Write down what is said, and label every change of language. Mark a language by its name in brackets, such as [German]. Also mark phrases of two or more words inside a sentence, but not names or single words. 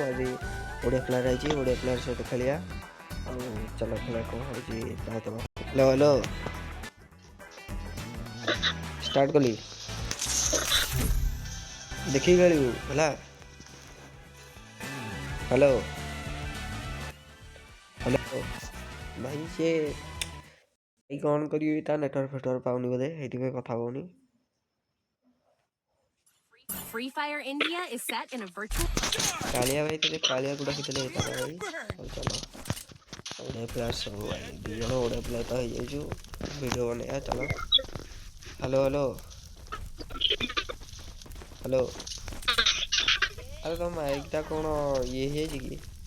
[Odia] ଆଜି ଓଡ଼ିଆ ପ୍ଲେୟାର ହେଇଛି, ଓଡ଼ିଆ ପ୍ଲେୟାର ସହିତ ଖେଳିବା। ଆଉ ଚାଲ ଖେଳ କ'ଣ ହେଉଛି ତାହା [English] hello hello [Odia] ଷ୍ଟାର୍ଟ କଲି, ଦେଖିକି ଖେଳିବୁ ହେଲା। [English] hello hello [Odia] ଭାଇ, ସିଏ ଭାଇ କ'ଣ କରିବି, ତା ନେଟୱାର୍କ ଫେଟୱାର୍କ ପାଉନି ବୋଧେ, ସେଇଥିପାଇଁ କଥା ହେଉନି। [English] Free Fire India is set in a virtual. [Odia] କାଳିଆ ଭାଇ ଥିଲେ, କାଳିଆକୁ ଡାକିଥିଲେ ହେଇଥାନ୍ତା ଭାଇ। ହଉ ଚାଲ, ଓଡ଼ିଆ ପ୍ଲେୟାର ସବୁ ଭାଇ, ଦୁଇ ଜଣ ଓଡ଼ିଆ ପ୍ଲେୟାର ତ ହେଇଯାଇଛୁ। ଭିଡ଼ିଓ ବନେଇବା ଚାଲ। [English] hello hello hello. [Odia] ଆରେ ତମ ମାଇକ୍ଟା କ'ଣ ଇଏ ହେଇଯାଇଛି କି?